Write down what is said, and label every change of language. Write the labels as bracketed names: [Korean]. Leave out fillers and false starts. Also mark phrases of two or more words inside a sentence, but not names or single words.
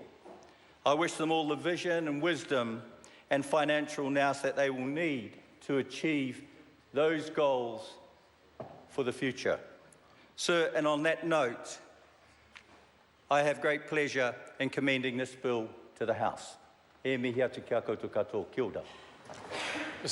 [English] I wish them all the vision and wisdom and financial nous that they will need to achieve those goals for the future. Sir, and on that note, I have great pleasure in commending this bill to the House. [Māori] E mihi atu ki a koutou katoa. Kia ora.